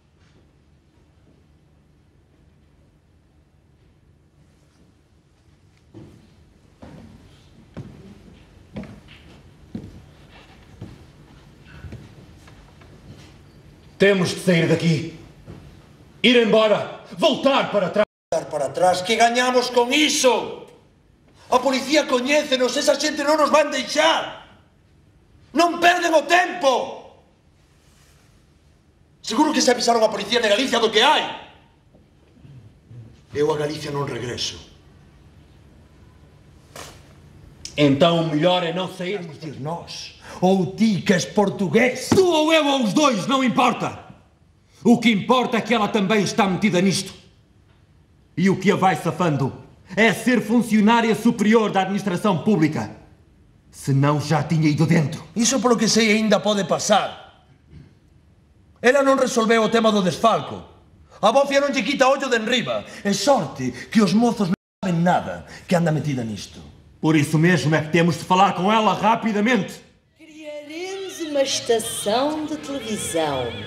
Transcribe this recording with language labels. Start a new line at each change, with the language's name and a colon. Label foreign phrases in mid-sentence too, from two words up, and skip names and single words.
Portuguese: Temos de sair daqui. Ir embora. Voltar para trás. Voltar para trás? Que ganhamos com isso? A polícia conhece-nos. Essa gente não nos vai deixar.
Galician: Non perden o tempo! Seguro que se avisaron a policía de Galicia do que hai. Eu a Galicia non regreso.
Portuguese: Então o melhor é não sairmos de nós.
Galician: Ou ti que és português.
Portuguese: Tu ou eu ou os dois, não importa. O que importa é que ela também está metida nisto. E o que a vai safando é ser funcionária superior da administração pública. Senão já tinha ido dentro. Isso, pelo que sei, ainda pode passar. Ela não resolveu o tema do desfalco.
Galician: A bofia non lle quita ollo de enriba. É sorte que os mozos non sabem nada que anda metida nisto.
Portuguese: Por isso mesmo é que temos de falar com ela rapidamente. Criaremos uma estação de televisão.